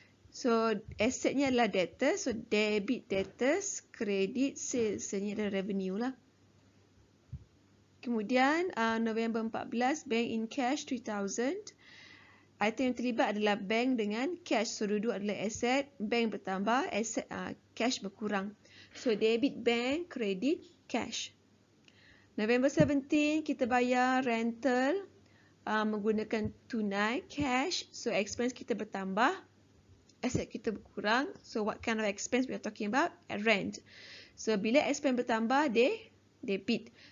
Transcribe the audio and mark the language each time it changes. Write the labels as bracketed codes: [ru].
[ms] So asetnya adalah debtors, so debit debtors, credit sales, ini adalah revenue lah. Kemudian November 14, bank in cash 3,000. Item yang terlibat adalah bank dengan cash. So dua-dua adalah aset, bank bertambah, aset cash berkurang. [en] So debit bank, credit cash. [ms] November 17 kita bayar rental menggunakan tunai cash. So expense kita bertambah, asset kita berkurang. [en] So what kind of expense we are talking about? [ms] Rent. So bila expense bertambah, debit.